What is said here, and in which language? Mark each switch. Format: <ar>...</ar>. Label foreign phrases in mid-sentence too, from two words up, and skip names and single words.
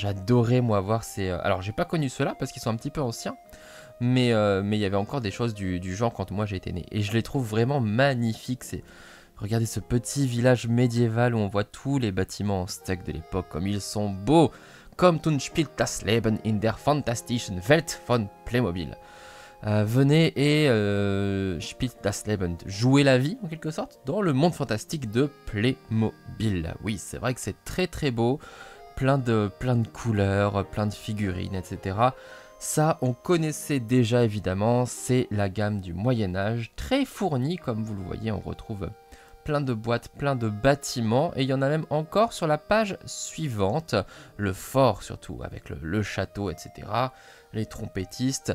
<fr>J'adorais moi voir ces... Alors j'ai pas connu ceux-là parce qu'ils sont un petit peu anciens, mais il y avait encore des choses du genre quand moi j'ai été né. Et je les trouve vraiment magnifiques. Regardez ce petit village médiéval où on voit tous les bâtiments en steak de l'époque, comme ils sont beaux.</fr> <de>Comme du spielt das Leben in der fantastischen Welt von Playmobil.</de> <fr>Venez et</fr> <de>spielt das Leben,</de> <fr>jouez la vie en quelque sorte dans le monde fantastique de Playmobil. Oui, c'est vrai que c'est très très beau, plein de couleurs, plein de figurines, etc. Ça, on connaissait déjà évidemment, c'est la gamme du Moyen-Âge, très fournie comme vous le voyez, on retrouve plein de boîtes, plein de bâtiments, et il y en a même encore sur la page suivante, le fort surtout, avec le château, etc., les trompettistes.</fr>